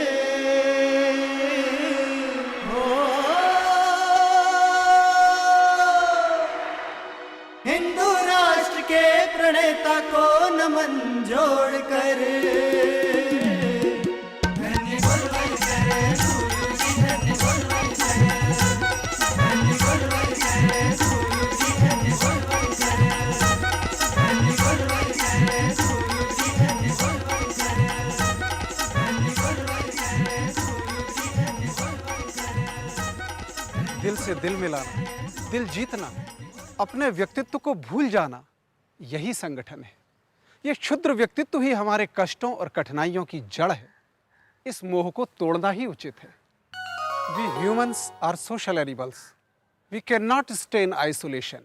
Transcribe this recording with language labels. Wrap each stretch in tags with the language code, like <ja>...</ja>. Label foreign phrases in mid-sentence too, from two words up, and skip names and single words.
<hi>हिंदू राष्ट्र के प्रणेता को नमन जोड़ कर। धन्य गोलवल करे गुरुजी, धन्य गोलवल करे, धन्य गोलवल करे गुरुजी, धन्य गोलवल करे, धन्य गोलवल करे गुरुजी, धन्य गोलवल करे, धन्य गोलवल करे गुरुजी, धन्य गोलवल करे। दिल से दिल मिलाना, दिल जीतना, अपने व्यक्तित्व को भूल जाना, यही संगठन है। ये क्षुद्र व्यक्तित्व ही हमारे कष्टों और कठिनाइयों की जड़ है। इस मोह को तोड़ना ही उचित है।</hi> <en>We humans are social animals. We cannot stay in isolation.</en>